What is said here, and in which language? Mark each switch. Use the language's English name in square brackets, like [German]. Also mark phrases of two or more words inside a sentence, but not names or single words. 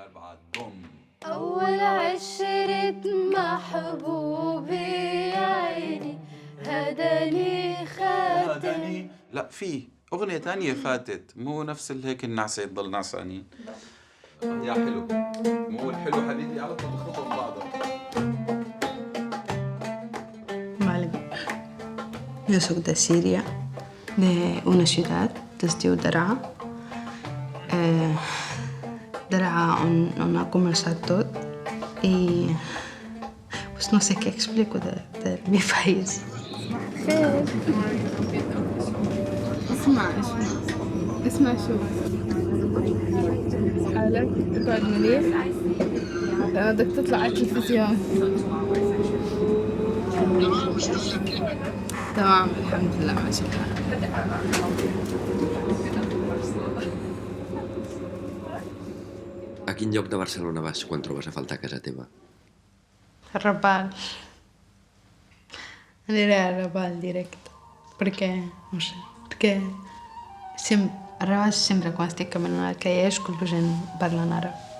[Arabic] أول عشرة محبوبي يا عيني هداني خاتني. لا، في أغنية تانية فاتت، مو نفس هيك النعسة تضل نعسانين. يا حلو، مو الحلو حبيبي على طول بخلطوا ببعضهم. [Catalan] Vale. Jo soc de Síria, d'una ciutat que es diu Daraa. Daraa on ha començat tot i pues no sé què explico del meu país. [Arabic] خير. اسمع شو حالك اقعد مليح لأن بدك تطلع على التلفزيون. تمام الحمد لله ماشي الحال. [Catalan] A quin lloc de Barcelona vas quan trobes a faltar casa teva? Raval. Aniré a Raval directe. Perquè, no sé, perquè a Raval sempre quan estic caminant al carrer escolto gent parlant àrab.